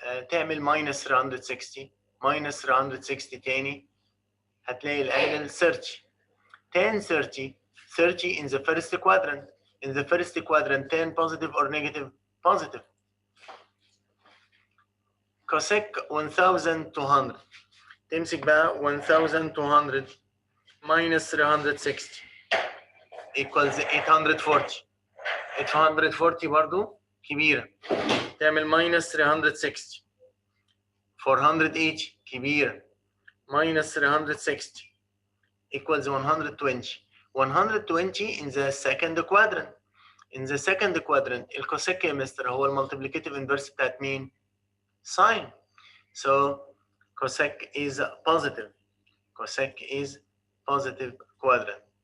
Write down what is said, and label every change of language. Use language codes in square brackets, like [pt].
[ar] تعمل [en] minus 360 minus 360 [ar] تاني هتلاقي الانجل 30. [en] Tan 30, 30 in the first quadrant. In the first quadrant, tan positive or negative? Positive. Cosec 1200. [ar] تمسك بقى [en] 1200 minus 360 equals 840. [ar] 840 برضو كبيرة. تعمل [en] minus 360. 480 [ar] كبيرة. [en] minus 360 equals 120. 120 in the second quadrant. In the second quadrant, [ar] الكوسيك يا مستر هو المultiplicative inverse بتاعت مين؟ Sine. [en] So cosec is positive. Cosec is positive quadrant.